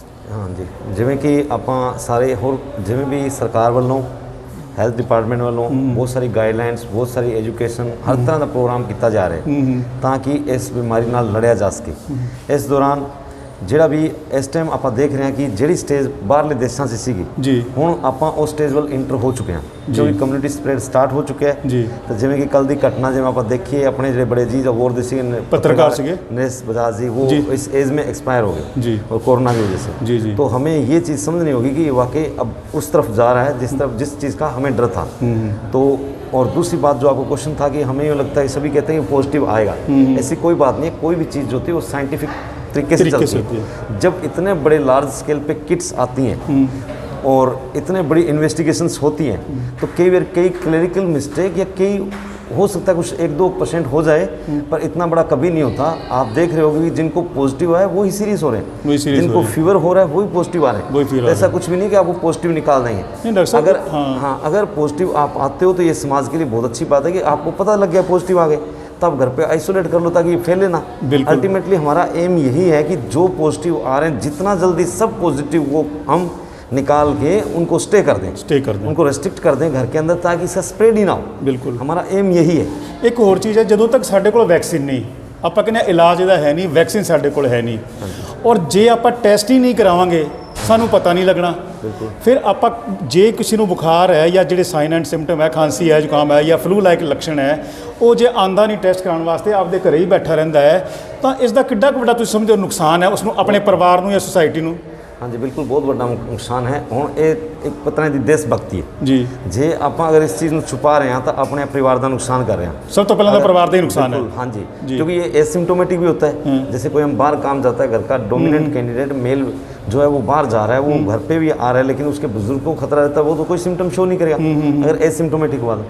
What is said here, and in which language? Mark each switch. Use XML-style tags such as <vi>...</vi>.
<pa>ਹਾਂਜੀ, ਜਿਵੇਂ ਕਿ ਆਪਾਂ ਸਾਰੇ ਹੋਰ ਜਿਵੇਂ ਵੀ ਸਰਕਾਰ ਵੱਲੋਂ ਹੈਲਥ ਡਿਪਾਰਟਮੈਂਟ ਵੱਲੋਂ ਬਹੁਤ ਸਾਰੀ ਗਾਈਡਲਾਈਨਸ, ਬਹੁਤ ਸਾਰੀ ਐਜੂਕੇਸ਼ਨ, ਹਰ ਤਰ੍ਹਾਂ ਦਾ ਪ੍ਰੋਗਰਾਮ ਕੀਤਾ ਜਾ ਰਿਹਾ ਤਾਂ ਕਿ ਇਸ ਬਿਮਾਰੀ ਨਾਲ ਲੜਿਆ ਜਾ ਸਕੇ। ਇਸ ਦੌਰਾਨ ਜਿਹੜਾ ਵੀ ਇਸ ਟਾਈਮ ਆਪਾਂ ਦੇਖ ਰਹੇ ਹਾਂ ਕਿ ਜਿਹੜੀ ਸਟੇਜ ਬਾਹਰਲੇ ਦੇਸ਼ਾਂ 'ਚ ਸੀਗੀ ਜੀ, ਹੁਣ ਆਪਾਂ ਉਸ ਸਟੇਜ ਵੱਲ ਇੰਟਰ ਹੋ ਚੁੱਕੇ ਹਾਂ, ਜੋ ਕਿ ਕਮਿਊਨਿਟੀ ਸਪਰੈਡ ਸਟਾਰਟ ਹੋ ਚੁੱਕਿਆ ਹੈ ਜੀ। ਤਾਂ ਜਿਵੇਂ ਕਿ ਕੱਲ ਦੀ ਘਟਨਾ ਜਿਵੇਂ ਆਪਾਂ ਦੇਖੀਏ, ਆਪਣੇ ਜਿਹੜੇ ਬੜੇ ਅजीज अबोहर ਦੇ ਸੀਗੇ पत्रकार ਸੀਗੇ</pa> <hi>नरेश बजाज जी, वो इस एज में एक्सपायर हो गए जी, और कोरोना की वजह से जी जी। तो हमें ये चीज़ समझनी होगी कि वाकई अब उस तरफ जा रहा है जिस चीज़ का हमें डर था। तो और दूसरी बात जो आपको क्वेश्चन था कि हमें ये लगता है, सभी कहते हैं कि पॉजिटिव आएगा, ऐसी कोई बात नहीं है। कोई भी चीज़ जो होती है वो साइंटिफिक तरीके से चलती है। जब इतने बड़े लार्ज स्केल पे किट्स आती हैं और इतने बड़ी इन्वेस्टिगेशंस होती हैं तो कई क्लरिकल मिस्टेक या कई हो सकता है कुछ 1-2% हो जाए, पर इतना बड़ा कभी नहीं होता। आप देख रहे होगे कि जिनको पॉजिटिव आया वही सीरियस हो रहे हैं, जिनको फीवर हो रहा है वही पॉजिटिव आ रहे हैं। ऐसा कुछ भी नहीं कि आपको पॉजिटिव निकाल देंगे। अगर अगर पॉजिटिव आप आते हो तो ये समाज के लिए बहुत अच्छी बात है कि आपको पता लग गया पॉजिटिव आ गए, तब घर पे आइसोलेट कर लो ताकि ये फैले ना। अल्टीमेटली हमारा एम यही है कि जो पॉजिटिव आ रहे हैं जितना जल्दी सब पॉजिटिव को हम निकाल के उनको स्टे कर दें, उनको रेस्ट्रिक्ट कर दें घर के अंदर ताकि इसका स्प्रेड ही ना हो। बिल्कुल, हमारा एम यही है। एक और चीज़ है,</hi> <pa>ਜਦੋਂ ਤੱਕ ਸਾਡੇ ਕੋਲ ਵੈਕਸੀਨ ਨਹੀਂ, ਆਪਾਂ ਕਹਿੰਦੇ ਇਲਾਜ ਇਹਦਾ ਹੈ ਨਹੀਂ, ਵੈਕਸੀਨ ਸਾਡੇ ਕੋਲ ਹੈ ਨਹੀਂ, ਔਰ ਜੇ ਆਪਾਂ ਟੈਸਟ ਹੀ ਨਹੀਂ ਕਰਾਵਾਂਗੇ ਸਾਨੂੰ ਪਤਾ ਨਹੀਂ ਲੱਗਣਾ। ਫਿਰ ਆਪਾਂ ਜੇ ਕਿਸੇ ਨੂੰ ਬੁਖਾਰ ਹੈ ਜਾਂ ਜਿਹੜੇ ਸਾਈਨ ਐਂਡ ਸਿੰਪਟਮ ਹੈ, ਖਾਂਸੀ ਹੈ, ਜ਼ੁਕਾਮ ਹੈ ਜਾਂ ਫਲੂ ਲਾਈਕ ਲੱਛਣ ਹੈ, ਉਹ ਜੇ ਆਂਦਾ ਨਹੀਂ ਟੈਸਟ ਕਰਾਉਣ ਵਾਸਤੇ, ਆਪਦੇ ਘਰੇ ਹੀ ਬੈਠਾ ਰਹਿੰਦਾ ਹੈ, ਤਾਂ ਇਸ ਦਾ ਕਿੱਡਾ ਕੁ ਵੱਡਾ ਤੁਸੀਂ ਸਮਝਦੇ ਹੋ ਨੁਕਸਾਨ ਹੈ ਉਸਨੂੰ, ਆਪਣੇ ਪਰਿਵਾਰ ਨੂੰ ਜਾਂ ਸੁਸਾਇਟੀ ਨੂੰ?</pa> <hi>हाँ जी, बिल्कुल बहुत बड़ा नुकसान है। हुण एक पता नहीं देशभक्ति है जी,</hi> <pa>जे ਆਪਾਂ</pa> <hi>अगर इस चीज़ ਨੂੰ छुपा रहे हैं तो अपने परिवार का नुकसान कर रहे हैं। सब तो पहले तो परिवार का ही नुकसान है। हाँ जी, क्योंकि ये एसिम्टोमेटिक भी होता है। जैसे कोई हम बाहर काम जाता है, घर का डोमिनेंट कैंडिडेट मेल जो है वो बाहर जा रहा है, वो घर पे भी आ रहा है, लेकिन उसके बुजुर्ग को खतरा रहता है, वो तो कोई सिम्टम शो नहीं करेगा अगर एसिम्टोमेटिक हुआ।</hi>